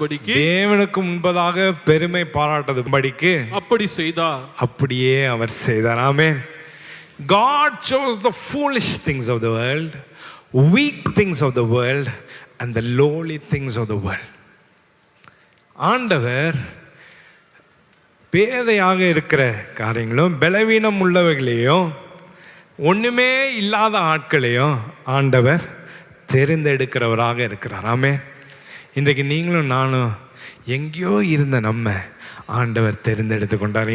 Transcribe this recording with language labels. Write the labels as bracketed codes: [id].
[ta] தேவனுக்கு முன்பாக பெருமை பாராட்டாதபடிக்கு அப்படியே அவர் செய்தார். ஆமென். [en] God chose the foolish things of the world, weak things of the world, and the lowly things of the world. [ta] ஆண்டவர் பேதையாக இருக்கிற காரியங்களும் பலவீனம் உள்ளவர்களையும் ஒண்ணுமே இல்லாத ஆட்களையும் ஆண்டவர் தெரிந்தெடுக்கிறவராக இருக்கிறார். ஆமென். இன்றைக்கு நீங்களும் நானும் எங்கேயோ இருந்த நம்ம ஆண்டவர் தெரிந்தெடுத்து கொண்டார்.